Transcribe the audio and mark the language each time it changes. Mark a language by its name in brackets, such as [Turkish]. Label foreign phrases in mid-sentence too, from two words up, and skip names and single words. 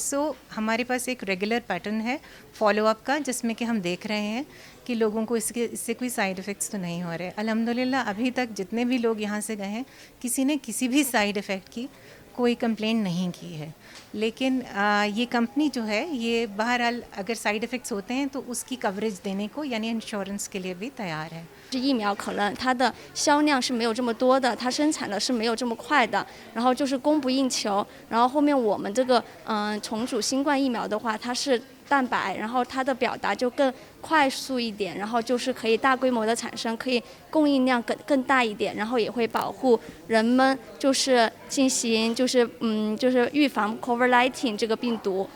[Hindi] सो हमारे पास एक रेगुलर पैटर्न है फॉलोअप का, जिसमें कि हम देख रहे हैं कि लोगों को इससे कोई [English] side effects [Hindi] तो नहीं हो रहे। अल्हम्दुलिल्लाह अभी तक जितने भी लोग यहाँ से गए हैं किसी ने किसी भी [English] side effect [Hindi] की कोई कंप्लेन नहीं की है। लेकिन ये कंपनी जो है ये बहरहाल अगर [English] side effects [Hindi] होते हैं तो उसकी कवरेज देने को यानी इंश्योरेंस के लिए भी तैयार है। [Chinese] 疫苗可能它的销量是没有这么多的，它生产的是没有这么快的，然后就是供不应求。然后后面我们这个重组新冠疫苗的话，它是蛋白，然后它的表达就更快速一点，然后就是可以大规模的产生，可以供应量更大一点，然后也会保护人们就是进行就是预防 COVID-19 这个病毒。